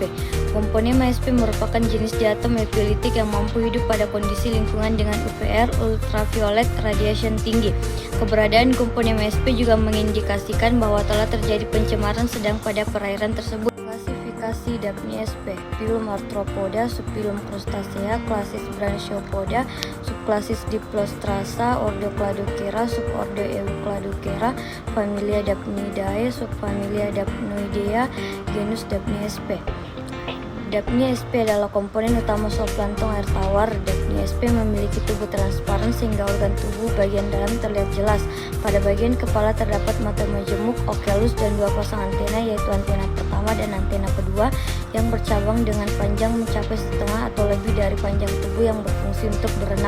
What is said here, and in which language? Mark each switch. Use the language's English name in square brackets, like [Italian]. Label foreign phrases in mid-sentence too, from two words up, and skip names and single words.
[Indonesian] Gomphonema sp merupakan jenis diatom epilitik yang mampu hidup pada kondisi lingkungan dengan UVR [English] ultraviolet radiation [Indonesian] tinggi. Keberadaan Gomphonema sp juga mengindikasikan bahwa telah terjadi pencemaran sedang pada perairan tersebut. Klasifikasi Daphnia sp. Filum Arthropoda, subfilum Crustacea, klasis Branchiopoda, subklasis Diplostrasa, ordo Cladochera, subordo Eucladocera, familia Daphnidae, subfamilia Daphnoidea, genus Daphnia sp. Daphnia sp adalah komponen utama zooplankton air tawar. Daphnia sp memiliki tubuh transparan sehingga organ tubuh bagian dalam terlihat jelas. Pada bagian kepala terdapat mata majemuk, oculus, dan 2 pasang antena, yaitu antena pertama dan antena kedua yang bercabang dengan panjang mencapai setengah atau lebih dari panjang tubuh yang berfungsi untuk berenang.